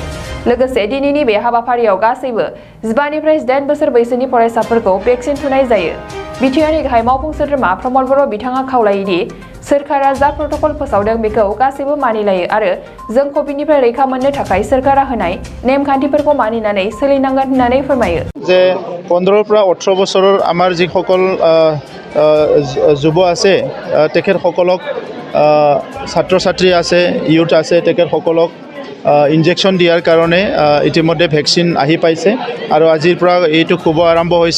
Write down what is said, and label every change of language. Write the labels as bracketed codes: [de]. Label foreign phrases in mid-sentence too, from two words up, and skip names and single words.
[brx] लोगोसे दिनैनि बे हाबाफारियाव गासैबो 15 निफ्राय 18 बोसोर बैसोनि फरायसाफोरखौ भेक्सिन थुनाय जायो। बिटिआरनि गाहाय मावफुं सोद्रोमा प्रमद बर' बिथाङा खावलायोदि सोरखारा जा प्रट'कल फोसावदों बेखौ गासैबो मानिलायो आरो जों कभिडनिफ्राय रैखा मोननो थाखाय सोरखारा होनाय नेमखान्थिफोरखौ मानिनानै सोलिनांगोन होननानै फोरमायो। [as] जे 15 পৰা 18 বছৰৰ আমাৰ যিসকল যুৱ আছে তেখেতসকলক ছাত্ৰ ছাত্ৰী আছে ইউথ আছে তেখেতসকলক ইনজেকশ্যন দিয়াৰ কাৰণে ইতিমধ্যে ভেকচিন আহি পাইছে আৰু আজিৰ পৰা এইটো খুব আৰম্ভ হৈছে।